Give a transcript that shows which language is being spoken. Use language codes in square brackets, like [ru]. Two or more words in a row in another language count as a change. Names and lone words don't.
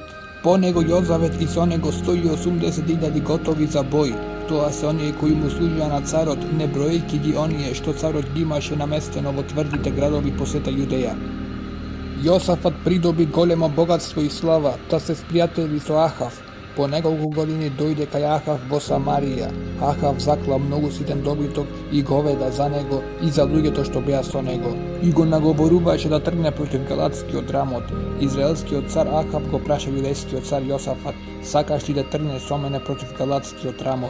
[mk] По него Јозавет и со него 180.000 готови за бој. Тоа се оние кои му служија на царот, не броејќи ги оние што царот ги имаше наместено во тврдите градови по сета Јудеја. Јосафат придоби големо богатство и слава, та се спријатели со Ахав. По неколико години дојде кај Ахав во Самарија. Ahav закла многу ситен добиток и говеда за него и за луѓето што беа со него. И го наговоруваше да тргне против галатскиот рамот. Израелскиот цар Ахав го праша јудејскиот цар Јосафат: сакаш ли да тргнеш со мене против галатскиот рамот?